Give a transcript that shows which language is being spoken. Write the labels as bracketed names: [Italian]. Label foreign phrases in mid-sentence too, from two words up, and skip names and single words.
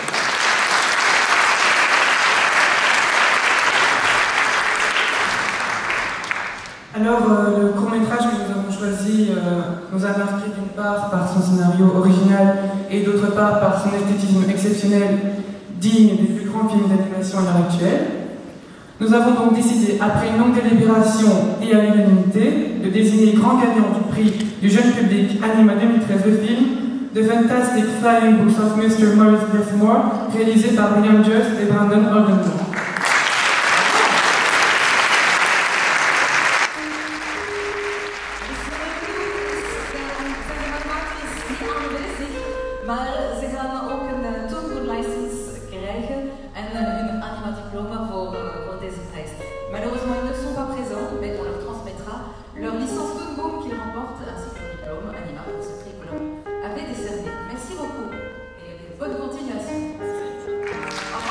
[French] Alors, le court-métrage que nous avons choisi nous a marqué d'une part par son scénario original et d'autre part par son esthétisme exceptionnel, digne des plus grands films d'animation à l'heure actuelle. Nous avons donc décidé, après une longue délibération et à l'unanimité, de désigner grand gagnant du prix du jeune public Anima 2013 le film The Fantastic Flying Books of Mr. Maurice Blessmore, réalisé par William Just et Brandon Orlando. [Dutch] Maar ze gaan ook een toongoedlicense krijgen en hun animadiploma voor deze prijs. [French] Malheureusement, ils ne sont pas présents, mais on leur transmettra leur licence Toon Boom qu'ils remportent ainsi que leur diplôme Anima pour ce prix que l'on avait décerné. Merci beaucoup et bonne continuation. Au